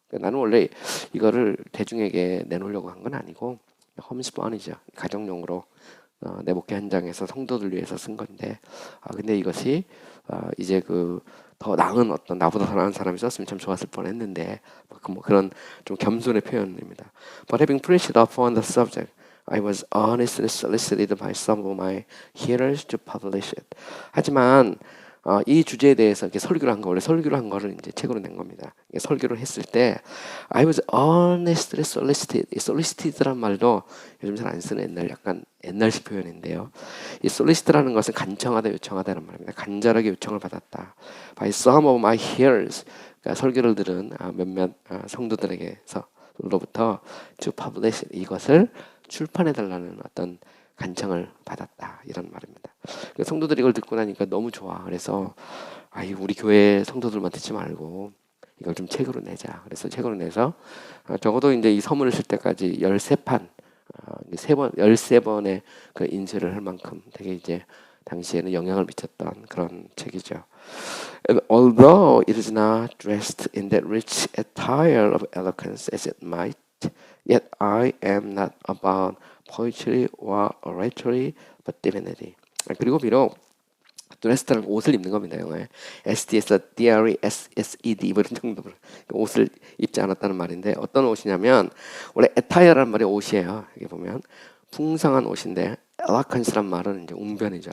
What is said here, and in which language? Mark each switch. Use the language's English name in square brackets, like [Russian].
[Korean] 그러니까 나는 원래 이거를 대중에게 내놓으려고 한 건 아니고 홈스펀이죠. 가정용으로 내 목회 현장에서 성도들 위해서 쓴 건데 근데 이것이 이제 그 더 나은 어떤 나보다 더 나은 사람이 썼으면 참 좋았을 뻔했는데 뭐 그런 좀 겸손의 표현입니다. [English] But having preached upon the subject, I was honestly solicited by some of my hearers to publish it. [Korean] 하지만 이 주제에 대해서 이렇게 설교를 한 거, 원래 설교를 한 거를 이제 책으로 낸 겁니다. 설교를 했을 때 [English] I was honestly solicited. [Korean] 이 solicited란 말도 요즘 잘 안 쓰는 약간 옛날식 표현인데요. 이 solicited라는 것은 간청하다, 요청하다는 말입니다. 간절하게 요청을 받았다. [English] By some of my hearers. [Korean] 그러니까 설교를 들은 몇몇 성도들에게서로부터 [English] to publish it. [Korean] 이것을 출판해달라는 어떤 간청을 받았다 이런 말입니다. 성도들이 이걸 듣고 나니까 너무 좋아. 그래서 우리 교회 성도들만 듣지 말고 이걸 좀 책으로 내자. 그래서 책으로 내서 적어도 이제 이 서문을 쓸 때까지 13판, 13번의 그 인쇄를 할 만큼 되게 이제 당시에는 영향을 미쳤던 그런 책이죠. [English] Although it is not dressed in that rich attire of eloquence as it might, yet I am not about poetry or oratory, but divinity. [Korean] 그리고 비록 드레스라는 옷을 입는 겁니다. 영어에 SD에서 DRESSED 이런 정도로 옷을 입지 않았다는 말인데 어떤 옷이냐면 원래 에타이어라는 말이 옷이에요. 여기 보면 풍성한 옷인데 엘라컨스란 말은 이제 웅변이죠.